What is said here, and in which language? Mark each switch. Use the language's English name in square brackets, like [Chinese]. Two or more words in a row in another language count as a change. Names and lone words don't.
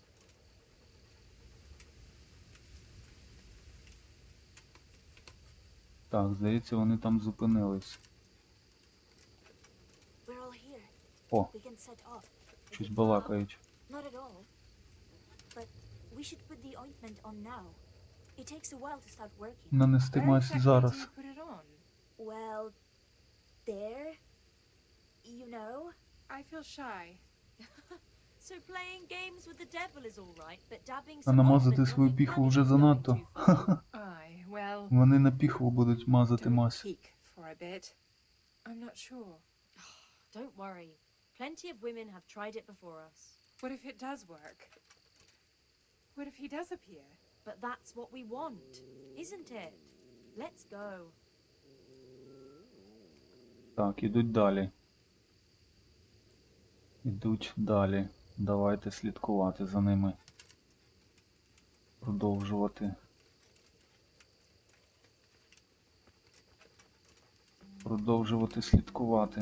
[Ukrainian] Так, здається, вони там зупинились. О, щось балакають. Нанести мазь зараз. [English] Well, there, you know. I feel shy. So playing games with the devil is all right, but dabbing [Ukrainian] А [English] some [Ukrainian] намазати [English] ointment [Ukrainian] свою [English] on the [Ukrainian] піхву [English] cunning [Ukrainian] вже [English] is [Ukrainian] занадто. [English] going too far. Aye, well, [Ukrainian] Вони на піхву будуть мазати [English] do [Ukrainian] мазь. [English] peek for a bit. I'm not sure. Don't worry. Plenty of women have tried it before us. What if it does work? What if he does appear? But that's what we want, isn't it? Let's go. [Ukrainian] Так, ідуть далі. Ідуть далі. Давайте слідкувати за ними. Продовжувати. Продовжувати слідкувати.